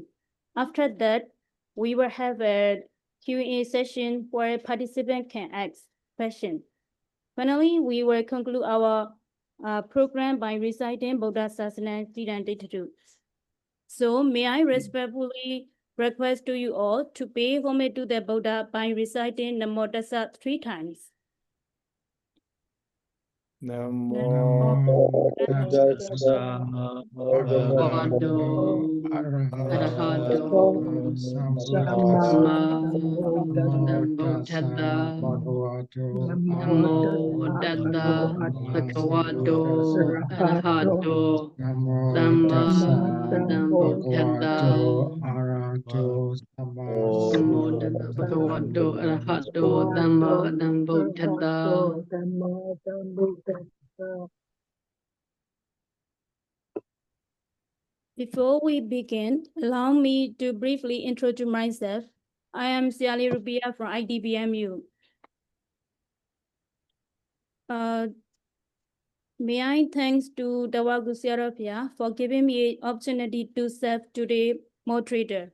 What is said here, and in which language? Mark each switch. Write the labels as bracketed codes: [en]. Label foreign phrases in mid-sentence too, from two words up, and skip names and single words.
[en] After that, we will have a Q&A session where participants can ask questions. Finally, we will conclude our program by reciting Buddha Sasana Siddhanta. So may I respectfully request to you all to pay homage to the Buddha by reciting Namo Tassa 3 times. [pi] Namo tassa bhagavato arahato sammasambuddhassa Namo tassa bhagavato arahato sammasambuddhassa Namo tassa bhagavato arahato sammasambuddhassa. [en] Before we begin, allow me to briefly introduce myself. I am Siali Rubia from IDBMU. May I thanks to Dawa Gusiarapia for giving me an opportunity to serve today moderator.